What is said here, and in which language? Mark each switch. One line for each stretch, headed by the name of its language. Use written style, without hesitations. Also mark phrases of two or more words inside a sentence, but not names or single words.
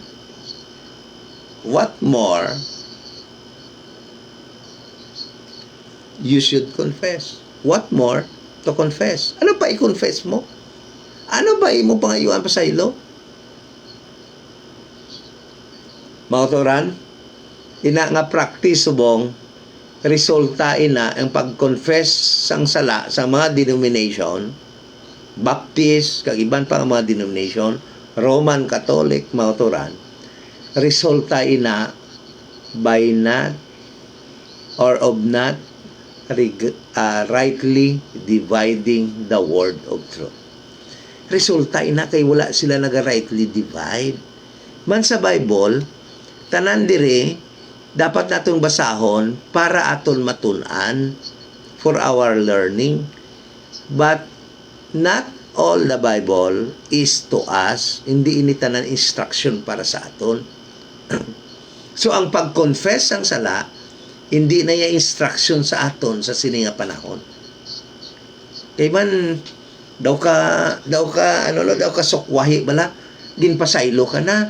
English: What more you should confess? What more to confess?
Hiligaynon: Ano pa i-confess mo? Ano ba imo pangayuan pa sa ilo? Mga turan, ina nga practice subong, resulta ina ang pag-confess sang sala sa mga denomination, Baptist, kag iban pa mga denomination, Roman Catholic, mga turan, resulta ina
English: by not or of not rightly dividing the word of truth.
Hiligaynon: Resulta ina kay wala sila naga-rightly divide. Man sa Bible, tanan dire dapat natong basahon para aton matun-an
English: for our learning. But not all the Bible is to us.
Hiligaynon: Hindi ini tanan instruction para sa aton. So ang pag-confess ang sala, hindi na yung instruction sa aton sa sininga panahon. Kay man daw ka sukwahi bala, ginpasaylo ka na.